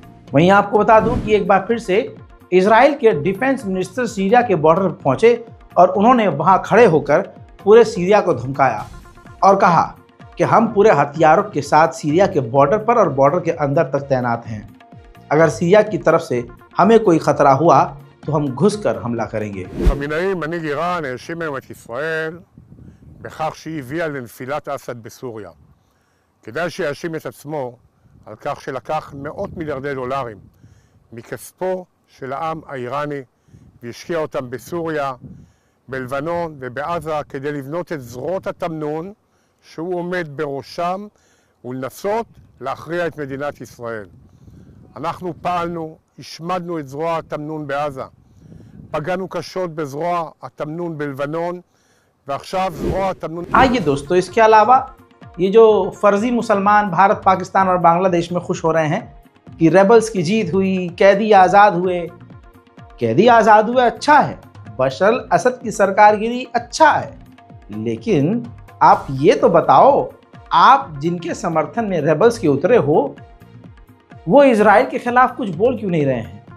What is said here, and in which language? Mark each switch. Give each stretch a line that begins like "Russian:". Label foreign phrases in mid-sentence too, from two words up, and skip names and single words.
Hindi: वहीं आपको बता दूं कि एक बार फिर से इजराइल के डिफेंस मिनिस्टर सीरिया के बॉर्डर पर पहुंचे और उन्होंने वहाँ खड़े होकर पूरे सीरिया को धमकाया और कहा कि हम पूरे हथियारों के साथ सीरिया के बॉर्डर पर और बॉर्डर के अंदर तक तैनात हैं। अगर सीरिया की तरफ से हमें कोई खतरा हुआ तो हम घुसकर हमला करेंगे।
Hebrew: חמינאי, מנהיג איראן, האשים היום את ישראל בכך שהיא הביאה לנפילת אסד בסוריה. כדאי שיאשים את עצמו על כך שלקח מאות מיליארדי דולרים מכספו של העם האיראני והשקיע אותם בסוריה, בלבנון ובעזה כדי לבנות את זרועות התמנון שהוא עומד בראשם ולנסות להכריע את מדינת ישראל. אנחנו פעלנו, השמדנו את זרוע התמנון בעזה, פגענו קשות בזרוע התמנון בלבנון, ועכשיו זרוע התמנון...
Hindi: आइए दोस्तों, इसके अलावा ये जो फर्जी मुसलमान भारत, पाकिस्तान और बांग्लादेश में खुश हो रहे हैं कि रेबल्स की जीत हुई, कैदी आज़ाद हुए। कैदी आज़ाद हुए अच्छा है, बशर अल असद की सरकारगिरी अच्छा है, लेकिन आप ये तो बताओ, आप जिनके समर्थन में रेबल्स के उतरे हो वो इजराइल के खिलाफ कुछ बोल क्यों नहीं रहे हैं?